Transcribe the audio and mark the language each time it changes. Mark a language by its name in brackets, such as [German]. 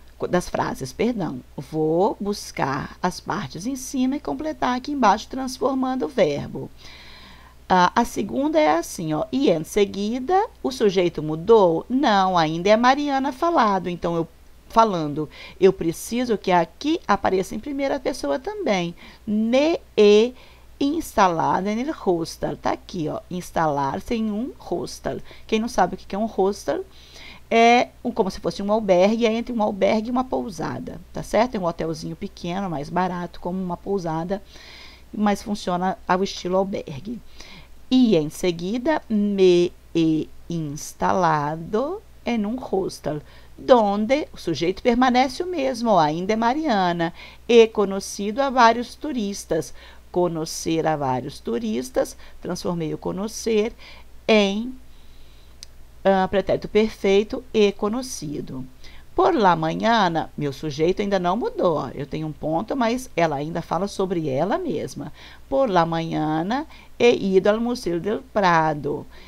[Portuguese] das frases, perdão. Vou buscar as partes em cima e completar aqui embaixo, transformando o verbo. A segunda é assim, ó. E em seguida, o sujeito mudou? Não, ainda é Mariana falado. Então, eu preciso que aqui apareça em primeira pessoa também. [Spanish] Me he instalado en el hostel. [Portuguese] Tá aqui, ó. Instalar-se em um hostel. Quem não sabe o que é um hostel, é como se fosse um albergue, é entre um albergue e uma pousada, tá certo? É um hotelzinho pequeno, mais barato, como uma pousada, mas funciona ao estilo albergue. E em seguida, [Spanish] me he instalado [Portuguese] em um hostel, donde o sujeito permanece o mesmo, ó, ainda é Mariana, e conhecido a vários turistas. Conhecer a vários turistas, transformei o conhecer em pretérito perfeito e conhecido. [Spanish] Por la mañana, [Portuguese] meu sujeito ainda não mudou. Eu tenho um ponto, mas ela ainda fala sobre ela mesma. [Spanish] Por la mañana, he ido al Museu del Prado.